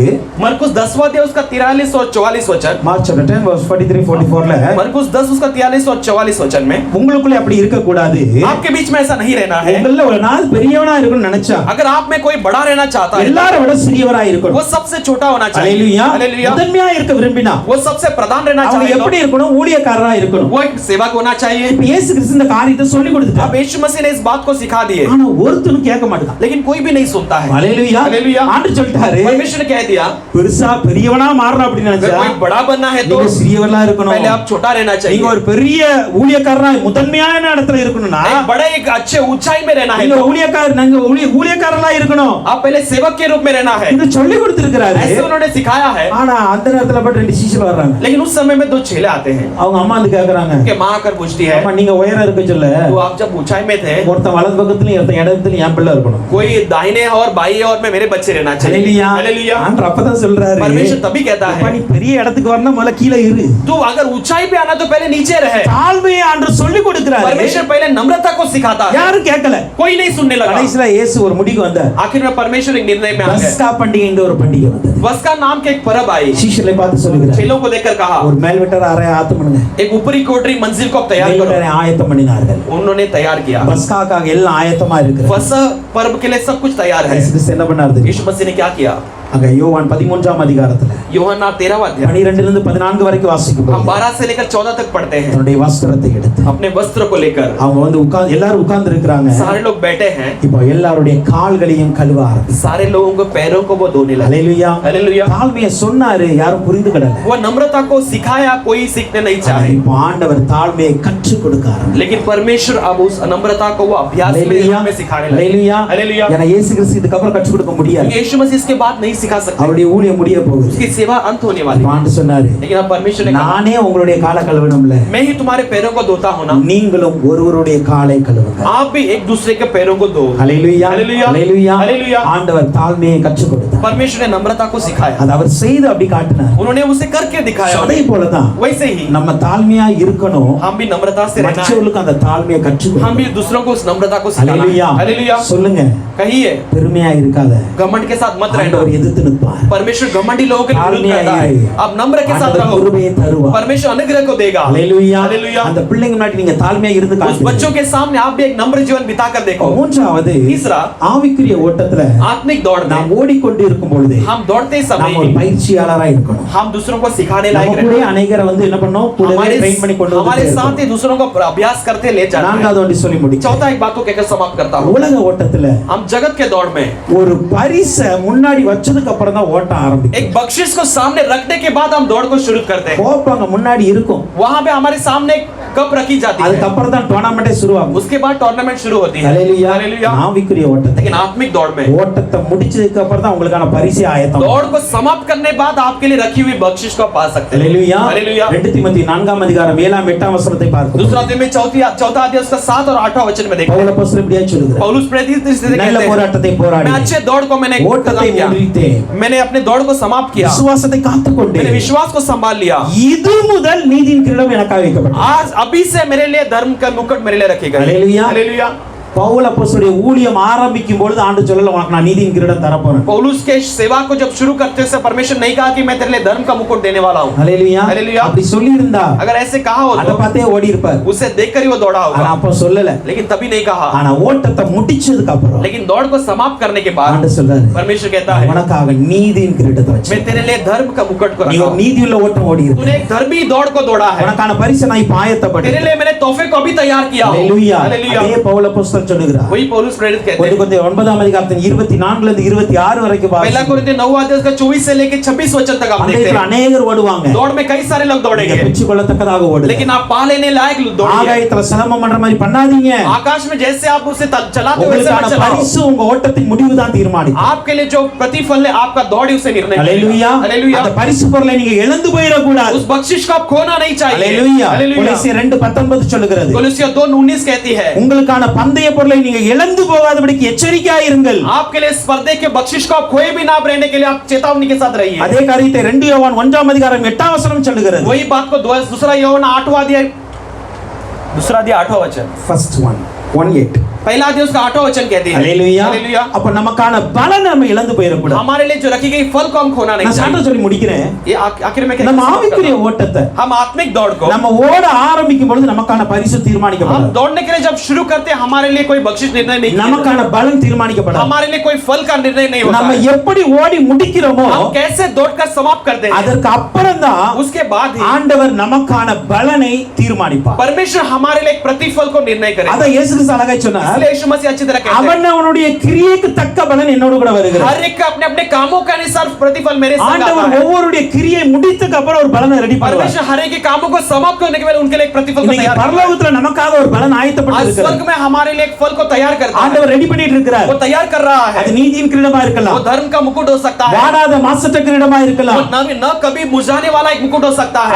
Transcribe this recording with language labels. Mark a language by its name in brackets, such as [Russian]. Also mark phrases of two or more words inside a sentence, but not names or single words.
[Hindi] मरकुस 10वां अध्याय उसका 43 और 44 वचन। [Tamil] மார்க் [English] chapter 10 verse [Tamil] 43 44 ல [Hindi] मरकुस 10 उसका 43 और 44 वचन में [Tamil] உங்களுக்குள்ள அப்படி இருக்க கூடாது. [Hindi] आपके बीच में ऐसा नहीं रहना है। [Tamil] உங்கள ஒரு நாள் பெரியவனா இருக்கணும்னு நினைச்சா [Hindi] अगर आप में कोई बड़ा रहना चाहता है, [Tamil] எல்லாரை விட சிறியவரா [Hindi] वो [Tamil] இருக்கணும். [Hindi] सबसे छोटा होना चाहिए। [Tamil] ஹalleluya. [Hindi] हालेलुया। [Tamil] முதன்மையா இருக்க விரும்பினா [Hindi] वो सबसे प्रधान रहना [Tamil] அவங்க [Hindi] चाहिए। [Tamil] எப்படி இருக்கணும்? ஊழியக்காரரா இருக்கணும். [Hindi] वो एक सेवक होना चाहिए। [Tamil] இப்ப இயேசு கிறிஸ்து இந்த காரியத்தை சொல்லி கொடுத்துட்டார். [Hindi] अब यीशु मसीह ने इस बात को सिखा दी है, [Tamil] ஆனா ஒருத்தனும் கேட்க மாட்டான். [Hindi] लेकिन कोई भी नहीं सुनता है। [Tamil] ஹalleluya. [Hindi] हालेलुया। [Tamil] ஆண்டு சொல்லிட்டாரு, [Hindi] परमेश्वर ने कह दिया, [Tamil] பெருசா பெரியவனா மாறணும் அப்படி [Hindi] अगर [Tamil] நினைச்சா [Hindi] कोई बड़ा बनना है तो [Tamil] நீங்க சிறியவரா இருக்கணும். [Hindi] पहले आप छोटा रहना [Tamil] நீங்க [Hindi] चाहिए। [Tamil] ஒரு பெரிய ஊழியக்காரனா முதன்மையான இடத்துல இருக்கணும்னா [Hindi] एक बड़े एक अच्छे ऊंचाई में रहना है [Tamil] நீங்க [Hindi] तो [Tamil] ஊழியக்காரனா இருக்கணும். [Hindi] आप पहले सेवक के रूप में रहना है। [Tamil] இது சொல்லி கொடுத்திருக்கிறாரு. [Hindi] ऐसे उन्होंने सिखाया है। [Tamil] ஆனா அந்த நேரத்துல பட் ரெண்டு சீஷர்கள் வர்றாங்க. [Hindi] लेकिन उस समय में दो चेले आते हैं [Tamil] அவங்க அம்மா வந்து கேக்குறாங்க, [Hindi] कि माँ आकर पूछती है, [Tamil] அம்மா நீங்க உயரம் இருக்க சொல்ல [Hindi] तो आप जब ऊंचाई में थे, [Tamil] ஒருத்தன் வலது பக்கத்துலயும் ஒருத்தன் இடத்துலயும் என் பிள்ளை இருக்கணும். [Hindi] कोई दाहिने और बाएं और में मेरे बच्चे रहना चाहिए। [Tamil] ஹalleluya. [Hindi] हालेलुया। [Tamil] ஆண்டவர் அப்பதான் சொல்றாரு, [Hindi] परमेश्वर तभी कहता [Tamil] அப்பா [Hindi] है, [Tamil] நீ பெரிய இடத்துக்கு வரணும் முதல்ல கீழே இரு. [Hindi] तू अगर ऊंचाई पे आना तो पहले नीचे रहे। [Tamil] தாழ்மையை ஆண்டவர் சொல்லி கொடுக்கிறாரு. [Hindi] परमेश्वर पहले नम्रता को सिखाता है। [Tamil] யாரும் கேட்கல. [Hindi] कोई नहीं सुनने लगा। [Tamil] கடைசில இயேசு ஒரு முடிவுக்கு வந்தார். [Hindi] आखिर में परमेश्वर एक निर्णय में आ गए। [Tamil] பஸ்கா பண்டிகைன்ற ஒரு பண்டிகை வந்தது. [Hindi] बसका नाम के एक परब आई। [Tamil] சீஷர்களை பார்த்து சொல்லுகிறார், [Hindi] चेलों को देखकर कहा, [Tamil] ஒரு மேல்விட்டர் அறை ஆயத்தம் பண்ணுங்க. [Hindi] एक ऊपरी कोठरी मंजिल को आप तैयार करो। [Tamil] மேல்விட்டரை ஆயத்தம் பண்ணினார்கள். [Hindi] उन्होंने तैयार किया। [Tamil] பஸ்காக்காக எல்லாம் ஆயத்தமா இருக்கு. [Hindi] फसह पर्व के लिए सब कुछ तैयार है। [Tamil] இயேசு கிறிஸ்து என்ன பண்ணாரு? [Hindi] यीशु मसीह ने क्या किया? [Tamil] அங்க யோவான் 13ஆம் அதிகாரத்துல [Hindi] यूहन्ना 13वां अध्याय [Tamil] 12 இருந்து 14 வரைக்கும் வாசிக்கும் [Hindi] हम [Tamil] போது [Hindi] 12 से लेकर 14 तक पढ़ते हैं। [Tamil] தன்னுடைய வஸ்திரத்தை எடுத்து [Hindi] अपने वस्त्र को लेकर [Tamil] அவங்க வந்து எல்லாரும் உட்கார்ந்து இருக்காங்க. [Hindi] सारे लोग बैठे हैं। [Tamil] இப்போ எல்லாருடைய கால்களையும் கழுவ ஆரம்பிச்சார். [Hindi] सारे लोगों को पैरों को वो धोने लगे। [Tamil] ஹalleluya. [Hindi] हालेलुया। [Tamil] தாழ்மையை சொன்னாரு, யாரும் புரிந்துக்கடல. [Hindi] वो नम्रता को सिखाया, कोई सीखने नहीं चाहे। [Tamil] இப்போ ஆண்டவர் தாழ்மையை கற்றுக் கொடுக்க ஆரம்பிச்சார். [Hindi] लेकिन परमेश्वर अब उस नम्रता को वो अभ्यास में सिखाने लगे। [Tamil] ஹalleluya. [Hindi] हालेलुया। [Tamil] ஏன்னா இயேசு கிறிஸ்து இதுக்கு அப்புறம் கற்றுக் கொடுக்க முடியாது. [Hindi] यीशु मसीह इसके बाद नहीं सिखा सकते। [Tamil] அவருடைய ஊழியம் முடிய போகுது. [Hindi] उसकी सेवा अंत होने वाली है। [Tamil] ஆண்டு சொன்னாரு, [Hindi] लेकिन अब परमेश्वर ने कहा, [Tamil] நானே உங்களுடைய காலை கழுவணும்ல, [Hindi] मैं ही तुम्हारे पैरों को धोता हूं ना, [Tamil] நீங்களும் ஒருவருடைய காலை கழுவுங்க. [Hindi] आप भी एक दूसरे के पैरों को धो। [Tamil] ஹalleluya. [Hindi] हालेलुया। [Tamil] ஹalleluya. [Hindi] हालेलुया। [Tamil] ஆண்டவர் தாழ்மையை கற்றுக் கொடுத்தார். [Hindi] परमेश्वर ने नम्रता को सिखाया। [Tamil] அது அவர் செய்து அப்படி காட்டினார். [Hindi] उन्होंने उसे करके दिखाया। [Tamil] அதே போலதான் [Hindi] वैसे ही [Tamil] நம்ம தாழ்மையா இருக்கணும். [Hindi] हम भी नम्रता से रहना है। [Tamil] மற்றவர்களுக்கு அந்த தாழ்மையை கற்றுக் [Hindi] हम भी [Tamil] கொடுக்கணும். [Hindi] दूसरों को उस नम्रता को सिखाना है। [Tamil] ஹalleluya. [Hindi] हालेलुया। [Tamil] சொல்லுங்க, [Hindi] कहिए, [Tamil] பெருமையா இருக்காத. [Hindi] घमंड के साथ मत रहना। [Tamil] ஆண்டவர் எதிர்த்து நிற்பார். [Hindi] परमेश्वर घमंडी लोगों के विरुद्ध [Tamil] தாழ்மையா [Hindi] करता है। [Tamil] இரு. [Hindi] आप नम्र के साथ [Tamil] ஆண்டவர் [Hindi] रहो। [Tamil] கிருபையை தருவார். [Hindi] परमेश्वर अनुग्रह को देगा। [Tamil] ஹalleluya. [Hindi] हालेलुया। [Tamil] அந்த பிள்ளைங்க முன்னாடி நீங்க தாழ்மையா இருந்து [Hindi] उस [Tamil] காட்டுங்க. [Hindi] बच्चों के सामने आप भी एक नम्र जीवन बिता कर देखो। [Tamil] மூன்றாவது, [Hindi] तीसरा, [Tamil] ஆவிக்குரிய ஓட்டத்துல [Hindi] आत्मिक दौड़ में [Tamil] நாம் ஓடிக்கொண்டு இருக்கும் பொழுது [Hindi] हम दौड़ते समय [Tamil] நாம் ஒரு பயிற்சியாளரா இருக்கணும். [Hindi] हम दूसरों को सिखाने लायक [Tamil] நம்ம [Hindi] रहना। [Tamil] கூட अनेகரை வந்து என்ன பண்ணோம், கூடவே ட்ரெயின் பண்ணி கொண்டு [Hindi] हमारे [Tamil] வந்து [Hindi] साथ ही दूसरों को अभ्यास करते ले जाना है। [Tamil] நான்காவது ஒன்று சொல்லி முடிக்கிறேன். [Hindi] चौथा एक बात को कहकर समाप्त करता हूँ। [Tamil] உலக ஓட்டத்துல [Hindi] हम जगत के दौड़ में [Tamil] ஒரு பரிசை முன்னாடி வச்சதுக்கு அப்புறம் தான் ஓட்டம் ஆரம்பிக்கும். [Hindi] एक बख्शिश को सामने रखने के बाद हम दौड़ को शुरू करते हैं। [Tamil] கோப்பங்க முன்னாடி இருக்கும், [Hindi] वहां पे हमारे सामने कप रखी जाती है। [Tamil] அதுக்கு அப்புறம் தான் டோர்னமெंटே शुरुவாகும். [Hindi] उसके बाद टूर्नामेंट शुरू होती है। [Tamil] ஹalleluya. [Hindi] हालेलुया। [Tamil] ஆவிக்குரிய ஓட்டத்தை [Hindi] लेकिन आत्मिक दौड़ में [Tamil] ஓட்டத்தை முடிச்சதுக்கு அப்புறம் தான் உங்களுக்கான பரிசை ஆயத்தம். [Hindi] दौड़ को समाप्त करने बाद आपके लिए रखी हुई बख्शिश को आप पा सकते हैं। [Tamil] ஹalleluya. [Hindi] हालेलुया। [Tamil] 2 தீமோத்தேயு 4ஆம் அதிகாரம் 7ஆம் 8ஆம் வசனத்தை பார்க்கிறோம். [Hindi] दूसरा अध्याय में चौथा अध्याय उसका 7 और 8वां वचन में देखते [Tamil] பவுல் [Hindi] हैं। [Tamil] அப்போஸ்தலன் இப்படியே சொல்லுகிறார், [Hindi] पौलुस प्रेरित इस तरह [Tamil] நல்ல [Hindi] कहते हैं, [Tamil] போராட்டத்தை போராடி [Hindi] मैं अच्छे दौड़ को मैंने [Tamil] ஓட்டத்தை [Hindi] खत्म किया। [Tamil] முடித்தேன், [Hindi] मैंने अपने दौड़ को समाप्त किया। [Tamil] விசுவாசத்தை [Hindi] मैंने [Tamil] காத்துக்கொண்டேன், [Hindi] विश्वास को संभाल लिया। [Tamil] இது முதல் நீதியின் கிரீடம் எனக்காக வைக்கப்பட்டது. [Hindi] आज अब अभी से मेरे लिए धर्म का मुकुट मेरे लिए रखेगा। हालेलुया। हालेलुया। [Tamil] பவுல் அப்போஸ்தலனுடைய ஊழியம் ஆரம்பிக்கும் பொழுது ஆண்டு சொல்லல உனக்கு நான் நீதியின் கிரீடம் தர போறேன். [Hindi] पौलुस के सेवा को जब शुरू करते से परमेश्वर नहीं कहा कि मैं तेरे लिए धर्म का मुकुट देने वाला हूं। हालेलुया। हालेलुया। [Tamil] அப்படி சொல்லி இருந்தா [Hindi] अगर ऐसे कहा हो [Tamil] அத பார்த்தே ஓடி இருப்பார். [Hindi] उसे देखकर ही वो दौड़ा [Tamil] ஆனா [Hindi] होगा, [Tamil] அப்போ சொல்லல. [Hindi] लेकिन तभी नहीं कहा। [Tamil] ஆனா ஓட்டத்தை முடிச்சதுக்கு அப்புறம் [Hindi] लेकिन दौड़ को समाप्त करने के बाद [Tamil] ஆண்டு சொல்றாரு [Hindi] परमेश्वर कहता है [Tamil] உனக்காக நீதியின் கிரீடத்தை வச்சு [Hindi] मैं तेरे लिए धर्म का मुकुट को [Tamil] நீ [Hindi] रखा [Tamil] ஒரு [Hindi] हूं। [Tamil] நீதியுள்ள ஓட்டம் ஓடி இருக்க. [Hindi] तूने एक धर्मी दौड़ को दौड़ा है, [Tamil] உனக்கான பரிசை நான் இப்ப ஆயத்தப்படுத்தேன். [Hindi] तेरे लिए मैंने तोहफे को अभी तैयार किया हूं। हालेलुया। हालेलुया। [Tamil] அதே பவுல் அப்போஸ்தலன் சொல்லுகிறார். [Hindi] वही पौलुस प्रेरित कहते हैं। [Tamil] 1 9ஆம் அதிகாரத்தின் 24 ல இருந்து 26 வரைக்கும் [Hindi] पहला [Tamil] வாசிங்க. [Hindi] कोरिन्थियों 9 अध्याय का 24 से लेकर 26 वचन तक आप देखते [Tamil] அன்றைக்கு [Hindi] हैं। [Tamil] अनेகர் ஓடுவாங்க. [Hindi] दौड़ में कई सारे लोग दौड़ेंगे, [Tamil] பிச்சு கொள்ளத்தக்கதாக ஓடுங்க. [Hindi] लेकिन आप पा लेने लायक दौड़िए। [Tamil] ஆகாயத்துல சிலம்பம் பண்ற மாதிரி பண்ணாதீங்க. [Hindi] आकाश में जैसे आप उसे चलाते हो वैसे [Tamil] உங்களுக்கான [Hindi] मत चलाओ। [Tamil] பரிசு உங்க ஓட்டத்தின் முடிவு தான் தீர்மானிக்கும். [Hindi] आपके लिए जो प्रतिफल है आपका दौड़ ही उसे निर्णय हालेलुया। करेगा। हालेलुया। [Tamil] அந்த பரிசு பொருளை நீங்க இழந்து போயிட கூடாது. [Hindi] उस बख्शिश को आप खोना नहीं चाहिए। हालेलुया। हालेलुया। [Tamil] கொலோசியர் 2:19 சொல்லுகிறது. [Hindi] कोलोसियों 2:19 कहती है [Tamil] உங்களுக்கான பந்தய பொருளை நீங்க இழந்து போகாதபடிக்கு எச்சரிக்கையா இருங்கள். [Hindi] आपके लिए स्पर्धे के बख्शिश को आप खोए भी ना रहने के लिए आप चेतावनी के साथ रहिए। [Tamil] அதே காரியத்தை 2 யோவான் 1ஆம் அதிகாரம் 8ஆம் வசனம் சொல்லுகிறது. [Hindi] वही बात को दूसरा यूहन्ना 8वां अध्याय 8वां वचन [English] First one 1:8. [Hindi] पहला अध्याय उसका 8वां वचन कहती है। हालेलुया। हालेलुया। [Tamil] அப்ப நமக்கான பலனை நம்ம இழந்து போயிட கூடாது. [Hindi] हमारे लिए जो रखी गई फल को हम खोना नहीं [Tamil] நான் சான்று [Hindi] चाहिए। [Tamil] சொல்லி முடிக்கிறேன். [Hindi] ये आखिर में [Tamil] நம்ம ஆவிக்குரிய ஓட்டத்தை [Hindi] हम आत्मिक दौड़ को [Tamil] நம்ம ஓட ஆரம்பிக்கும் பொழுது நமக்கான பரிசு [Hindi] हम [Tamil] தீர்மானிக்கப்படும். [Hindi] दौड़ने के लिए जब शुरू करते हैं हमारे लिए कोई बख्शिश निर्णय नहीं, [Tamil] நமக்கான பலன் தீர்மானிக்கப்படும். [Hindi] हमारे लिए कोई फल का निर्णय नहीं होता [Tamil] நம்ம [Hindi] है। [Tamil] எப்படி ஓடி முடிக்கிறோமோ [Hindi] हम कैसे दौड़कर समाप्त करते हैं [Tamil] அதற்கு அப்புறம் தான் [Hindi] उसके बाद ही [Tamil] ஆண்டவர் நமக்கான பலனை தீர்மானிப்பார். [Hindi] परमेश्वर हमारे लिए एक प्रतिफल को निर्णय करेगा। [Tamil] அத இயேசு கிறிஸ்து அழகாய் சொன்னார். [Hindi] इसलिए यीशु मसीह अच्छी तरह कहते हैं [Tamil] அவன் அவனுடைய கிரியைக்கு தக்க பலன் என்னோடு கூட வருகிறது. [Hindi] हर एक का अपने अपने कामों के अनुसार प्रतिफल मेरे संग आता [Tamil] ஆண்டவர் [Hindi] है। [Tamil] ஒவ்வொருடைய கிரியை முடித்ததுக்கு அப்புறம் ஒரு பலனை ரெடி பண்ணுவார். [Hindi] परमेश्वर हर एक के कामों को समाप्त करने के बाद उनके लिए एक प्रतिफल को [Tamil] இன்னைக்கு [Hindi] तैयार करता है। [Tamil] பரலோகத்துல நமக்காக ஒரு பலன் [Hindi] आज [Tamil] ஆயத்தப்பட்டிருக்கிறது. [Hindi] स्वर्ग में हमारे लिए एक फल को तैयार करता है, [Tamil] ஆண்டவர் ரெடி பண்ணிட்டு இருக்கிறார். [Hindi] वो तैयार कर रहा है। [Tamil] அது நீதியின் கிரீடமா [Hindi] वो [Tamil] இருக்கலாம். [Hindi] धर्म का मुकुट हो सकता है, [Tamil] வாடாத மாசற்ற கிரீடமா [Hindi] वो [Tamil] இருக்கலாம். [Hindi] न कभी मुरझाने वाला एक मुकुट हो सकता है,